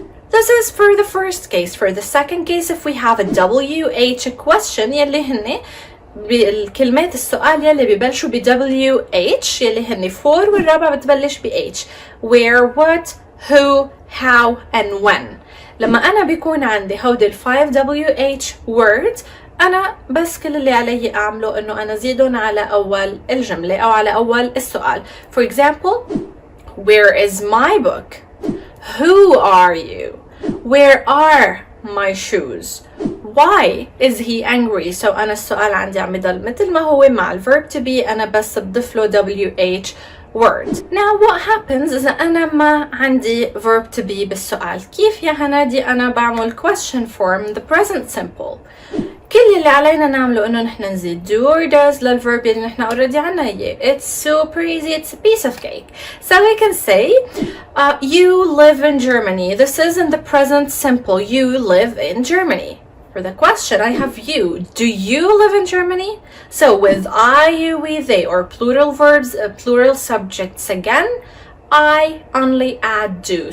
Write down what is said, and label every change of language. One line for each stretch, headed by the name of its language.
English: This is for the first case. For the second case, if we have a WH question
Arabic: يلي هن بالكلمات السؤال يلي ببلشوا ب WH يلي هن for والرابعة بتبلش ب
English: H. Where, what, who, how, and when.
Arabic: لما أنا بيكون عندي هودي 5 WH words أنا بس كل اللي علي أعمله إنه أنا زيدهم على أول الجملة أو على أول السؤال.
English: For example, where is my book? Who are you? Where are my shoes? Why is he angry?
Arabic: So أنا السؤال عندي عم يضل مثل ما هو مع الverb to be. أنا بس بضيف له WH word. Now what happens إذا أنا ما عندي verb to be بالسؤال؟ كيف يا هنادي أنا بعمل question form the present simple؟ كل اللي علينا نعمله إنه نحن نزيد do or does للverb اللي نحن already عنا إياه.
English: It's super easy. It's a piece of cake. So we can say you live in Germany. This is in the present simple. You live in Germany. For the question, I have you. Do you live in Germany? So with I, you, we, they, or plural verbs, plural subjects again, I only add do.